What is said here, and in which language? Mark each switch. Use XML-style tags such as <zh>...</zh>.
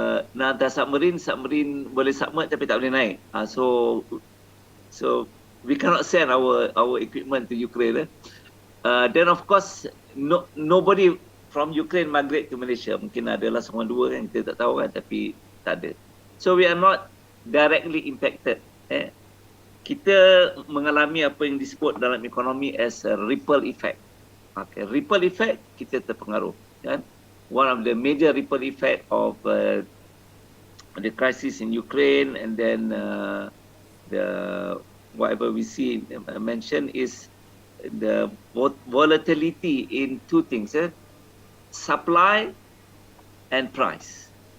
<ms>Nak hantar submarine boleh submerge tapi tak boleh naik.</ms> <en>So we cannot send our equipment to Ukraine. Then of course nobody from Ukraine migrate to Malaysia.</en> <ms>Mungkin adalah seorang dua kan, kita tak tahu kan, tapi tak ada.</ms> <en>So we are not directly impacted.</en> <ms>Kita mengalami apa yang disebut dalam ekonomi</ms> <en>as a ripple effect. Okay, ripple effect,</en> <ms>kita terpengaruh kan.</ms> <en>One of the major ripple effect of the crisis in Ukraine, and then the whatever we see mentioned is the volatility in two things, supply and price.</en>